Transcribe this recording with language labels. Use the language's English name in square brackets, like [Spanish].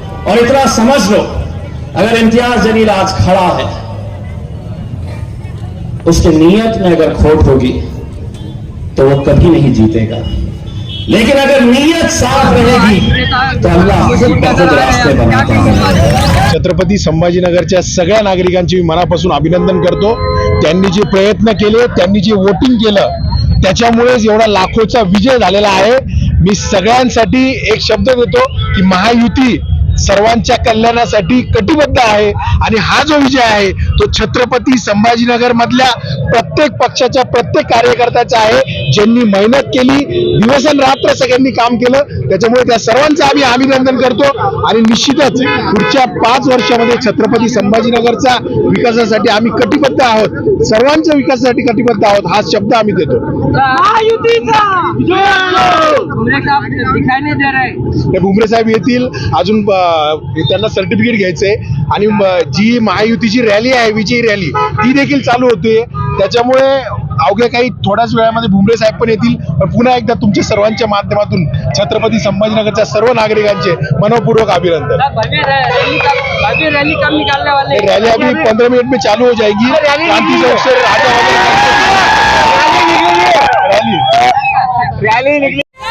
[Hindi] और इतना समझ लो, अगर इम्तियाज जलील आज खड़ा है, उसकी नीयत में अगर खोट होगी तो वो कभी नहीं जीतेगा, लेकिन अगर नीयत साफ रहेगी तो अल्लाह खुद ब खुद रास्ते बनाता है। [Marathi] छत्रपती संभाजीनगरच्या सगळ्या नागरिकांचे मी मनापासून अभिनंदन करतो। त्यांनी जे प्रयत्न केले, त्यांनी जे वोटिंग केलं, त्याच्यामुळेच एवढा लाखोचा विजय झालेला आहे। मी सगळ्यांसाठी एक शब्द देतो की महायुती सर्वांच्या कल्याणासाठी कटिबद्ध आहे आणि हा जो विजय आहे तो छत्रपती संभाजीनगर मधल्या प्रत्येक पक्षाच्या प्रत्येक कार्यकर्त्याचा आहे, ज्यांनी मेहनत केली, दिवसरात्र सगळ्यांनी काम केलं। त्याच्यामुळे त्या सर्वांचं आम्ही अभिनंदन करतो आणि निश्चितच पुढच्या 5 वर्षामध्ये छत्रपती संभाजीनगरचा विकासासाठी आम्ही कटिबद्ध आहोत, सर्वांच्या विकासासाठी कटिबद्ध आहोत, हा शब्द आम्ही देतो। भुमरे साहेब येतील, अजून त्यांना सर्टिफिकेट घ्यायचंय आणि जी महायुतीची रॅली आहे, विजयी रॅली, ती देखील चालू होते। त्याच्यामुळे अवघ्या काही थोड्याच वेळामध्ये भुमरे साहेब पण येतील। पुन्हा एकदा तुमच्या सर्वांच्या माध्यमातून छत्रपती संभाजीनगरच्या सर्व नागरिकांचे मनपूर्वक अभिनंदन। [Hindi] रैली अभी 15 मिनट में चालू हो जाएगी। क्रांति चौक से रैली निकली।